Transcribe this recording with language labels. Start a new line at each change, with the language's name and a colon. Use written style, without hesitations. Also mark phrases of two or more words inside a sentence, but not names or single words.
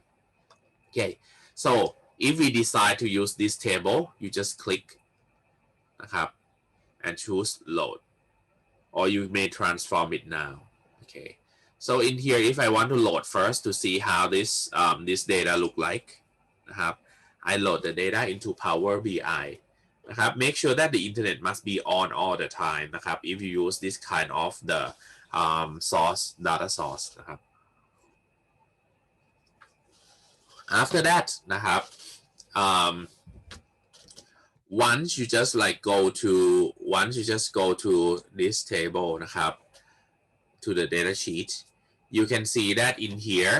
English: Okay, so if we decide to use this table, you just click
Thai: นะครับ
English: and choose load, or you may transform it now. Okay, so in here if I want to load first to see how this data look like
Thai: นะครับ
English: I load the data into Power BI
Thai: นะครับ
English: make sure that the internet must be on all the time
Thai: นะครับ
English: if you use this kind of the data source
Thai: นะครับ
English: after that
Thai: นะครับ
English: once you just go to this table
Thai: นะครับ
English: to the data sheet, you can see that in here